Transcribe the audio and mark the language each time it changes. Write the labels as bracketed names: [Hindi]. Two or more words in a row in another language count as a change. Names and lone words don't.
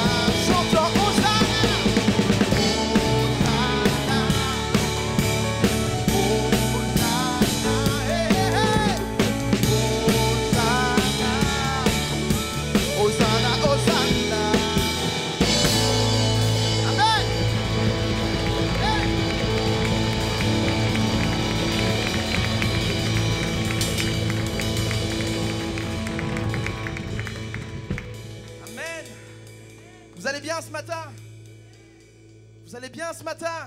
[French] Chantons Hosanna, Hosanna, Hosanna, eh, Hosanna, Hosanna, Hosanna. Amen. Eh. Amen. Vous allez bien ce matin? Vous allez bien ce matin?